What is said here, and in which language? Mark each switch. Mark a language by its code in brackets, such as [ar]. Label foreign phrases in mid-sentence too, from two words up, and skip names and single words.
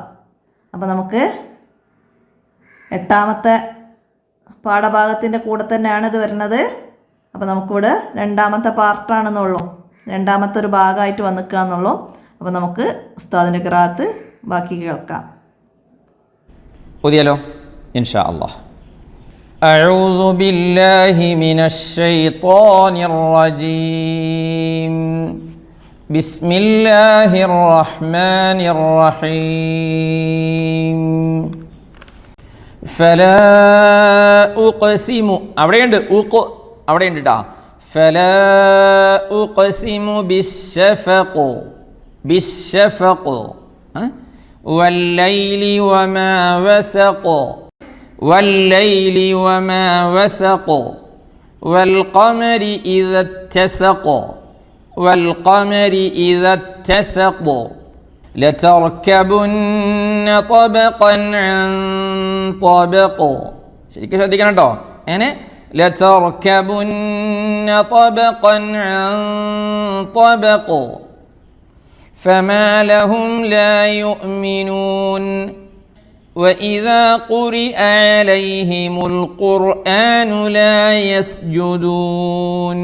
[ml] അപ്പോൾ നമുക്ക് എട്ടാമത്തെ പാഠഭാഗത്തിൻ്റെ കൂടെ തന്നെയാണ് ഇത് വരുന്നത്. അപ്പോൾ നമുക്കിവിടെ രണ്ടാമത്തെ പാർട്ടാണെന്നുള്ളൂ, രണ്ടാമത്തെ ഒരു ഭാഗമായിട്ട് വന്നിക്കുക എന്നുള്ളൂ. അപ്പോൾ നമുക്ക് ഉസ്താദിൻ്റെ ഖിറാഅത്ത് ബാക്കി കേൾക്കാം. ഓതിയാലോ [ar] إن شاء الله. أعوذ بالله من الشيطان الرجيم. بسم الله الرحمن الرحيم. فلا أقسم [ml] അവിടെയുണ്ട് അവിടെയുണ്ട് ട്ടാ. [ar] فلا أقسم بالشفق والليل وما وسق والليل وما وسق والقمر إذا اتسق والقمر إذا اتسق لتركبن طبقا عن طبق. [ml] ശരിക്കും ശ്രദ്ധിക്കണം കേട്ടോ. [ar] അങ്ങനെ لتركبن طبقا عن طبق فما لهم لا يؤمنون وإذا قرئ عليهم القرآن لا يسجدون.